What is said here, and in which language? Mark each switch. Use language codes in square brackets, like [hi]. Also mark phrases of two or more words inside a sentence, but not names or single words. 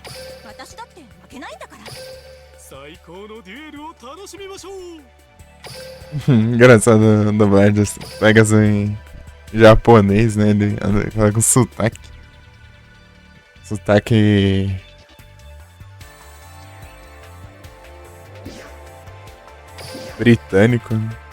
[ja] 私だって負けないんだから。最高のデュエルを楽しみましょう。 [pt] Engraçado a dublagem do Pegasus em japonês, né? Ele anda com sotaque. Sotaque. Britânico, né?